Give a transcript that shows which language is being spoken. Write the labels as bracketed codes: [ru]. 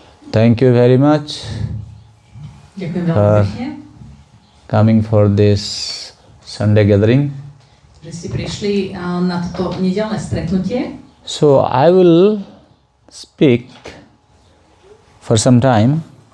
[en] Thank you very much for coming for this Sunday gathering. [sk] Že ste prišli na toto nedeľné stretnutie. [en] So I will speak for some time.